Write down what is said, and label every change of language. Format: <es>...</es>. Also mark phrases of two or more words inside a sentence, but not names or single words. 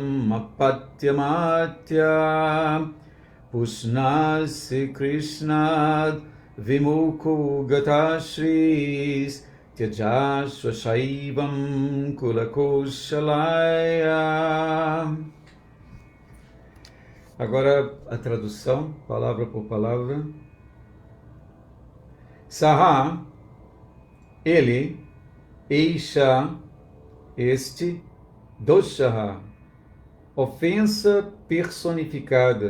<sa>यम् अपत्यमत्या पुष्णासि कृष्णाद् विमुखो गतश्रीस् त्यजाश्व् अशैवं कुलकौशलाय.</sa> <pt>Agora a tradução, palavra por palavra. Saha, ele, Eisha, este, Doshaha, ofensa personificada.</pt>